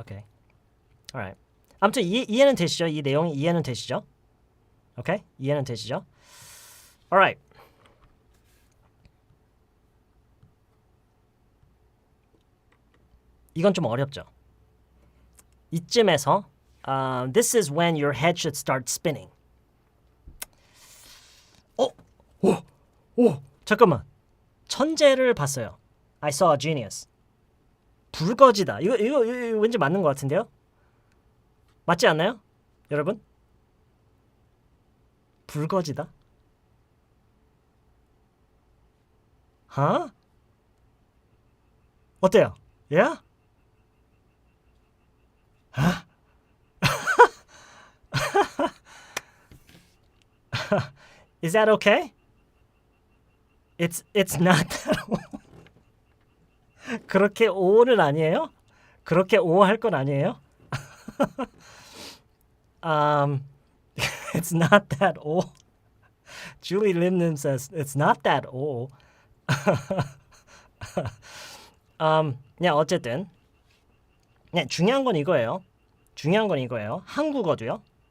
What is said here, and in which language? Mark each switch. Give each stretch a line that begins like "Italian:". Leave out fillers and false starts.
Korean: 오케이. Alright. 아무튼 이해는 되시죠? 이 내용이 이해는 되시죠? 오케이? 이해는 되시죠? Alright. 이건 좀 어렵죠. 이쯤에서
English: This is when your head should start spinning.
Korean: 잠깐만. 천재를 봤어요.
English: I saw a genius.
Korean: 불거지다. 이거 왠지 맞는 것 같은데요? 맞지 않나요? 여러분? 불거지다? 어때요? Yeah?
English: Is that okay? It's not that old.
Korean: 그렇게 오는 아니에요? 그렇게 오할 건 아니에요?
English: It's not that old. Julie Limnim says it's not that old.
Korean: 그냥 어쨌든 중요한 건 이거예요. 한국어도요.